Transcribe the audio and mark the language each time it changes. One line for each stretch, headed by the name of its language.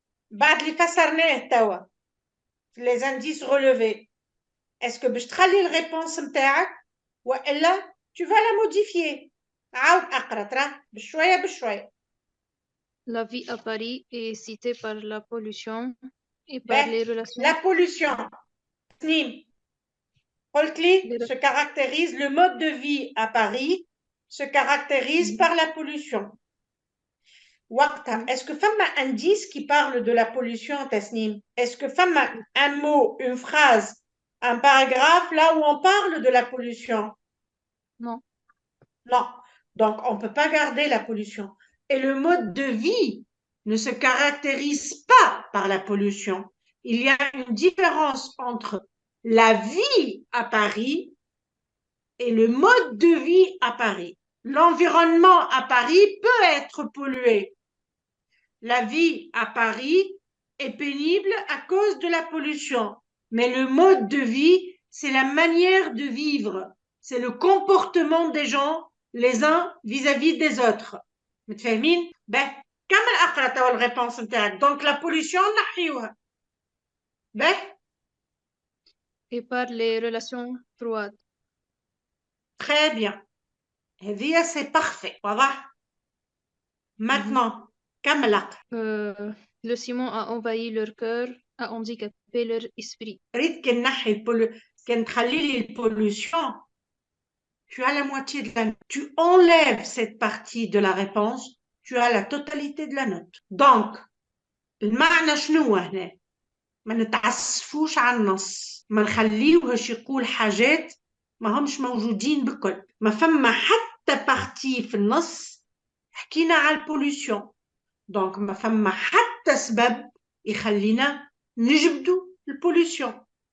Arabic: بعد اللي فسرناه توا
French: les indices relevés. Est-ce que
Arabic: باش تخلي الريبونس نتاعك والا
French: tu vas la modifier؟
Arabic: عاود اقرا ترى بشويه بشويه.
French: La vie à Paris est citée par la pollution et par les relations. La pollution. Tasnim.
Arabic: قلت لي
French: se caractérise, le mode de vie à Paris se caractérise par la pollution. Est-ce que femme a un indice qui parle de la pollution, Tasnim? Est-ce que femme a un mot, une phrase, un paragraphe là où on parle de la pollution? Non. Non. Donc, on ne peut pas garder la pollution. Et le mode de vie ne se caractérise pas par la pollution. Il y a une différence entre la vie à Paris et le mode de vie à Paris. L'environnement à Paris peut être pollué. La vie à Paris est pénible à cause de la pollution. Mais le mode de vie, c'est la manière de vivre. C'est le comportement des gens les uns vis-à-vis des autres.
Arabic: متفاهمين؟ Ben, كمل أقرأ توا الريبونس نتاعك.
French: Donc la pollution
Arabic: نحيوها.
French: Ben? Et par les relations froides. Très bien.
Arabic: هذه
French: c'est parfait.
Arabic: واضح؟
French: Maintenant,
Arabic: كمل أقرأ.
French: Le ciment a envahi leur cœur, a handicapé leur esprit.
Arabic: ريت كان نحي كان تخلي لي البوليوشن.
French: Tu as la moitié de la note. Tu enlèves cette partie de la réponse, tu as la totalité de la note. Donc,
Arabic: المعنى شنو هنا؟ ما نتعسفوش على النص. ما نخليوهش يقول حاجات ما همش موجودين بكل. ما فما حتى بارتي في النص حكينا على البوليسيون، دونك ما فما حتى سبب يخلينا نجبدوا البوليسيون.